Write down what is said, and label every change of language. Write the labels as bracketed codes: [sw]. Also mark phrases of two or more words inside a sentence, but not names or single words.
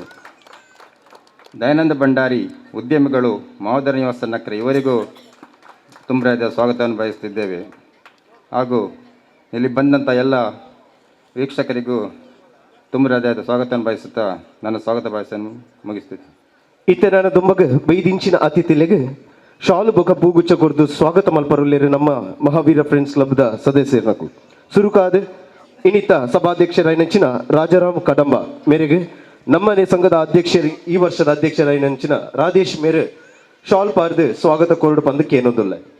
[kn] ದಯಾನಂದ ಭಂಡಾರಿ ಉದ್ಯಮಿಗಳು ಮಹೋದರ ನಿವಾಸ ನಕ್ರೆ ಇವರಿಗೂ ತುಂಬ ಹೃದಯದ ಸ್ವಾಗತವನ್ನು ಬಯಸುತ್ತಿದ್ದೇವೆ. ಹಾಗೂ ಇಲ್ಲಿ ಬಂದಂಥ ಎಲ್ಲ ವೀಕ್ಷಕರಿಗೂ ತುಂಬ ಹೃದಯದ ಸ್ವಾಗತವನ್ನು ಬಯಸುತ್ತಾ ನನ್ನ ಸ್ವಾಗತ ಭಾಷೆಯನ್ನು ಮುಗಿಸ್ತೀನಿ. [tcy] ಇತ್ತೆ ನನ್ನ ದುಂಬಗ ಬೈದಿಂಚಿನ ಅತಿಥಿಲೆಗೆ ಶಾಲು ಬೊಕ ಪೂಗುಚ್ಚ ಕೊರ್ದು ಸ್ವಾಗತ ಮಲ್ಪರುಲ್ಲೇರು ನಮ್ಮ ಮಹಾವೀರ ಫ್ರೆಂಡ್ಸ್ ಕ್ಲಬ್ದ ಸದಸ್ಯರನಕು ಸುರುಕಾದ ಇನಿತ ಸಭಾಧ್ಯಕ್ಷರಾಯಿನಂಚಿನ ರಾಜಾರಾಮ್ ಕಡಂಬ ಮೇರೆಗೆ ನಮ್ಮನೆ ಸಂಘದ ಅಧ್ಯಕ್ಷರು ಈ ವರ್ಷದ ಅಧ್ಯಕ್ಷರಾಯಿನಂಚಿನ ರಾಧೇಶ್ ಮೇರೆ ಶಾಲ್ ಪಾರ್ದು ಸ್ವಾಗತ ಕೊರಡು ಪಂದಕ್ಕೆ ಏನೊಂದಿಲ್ಲ.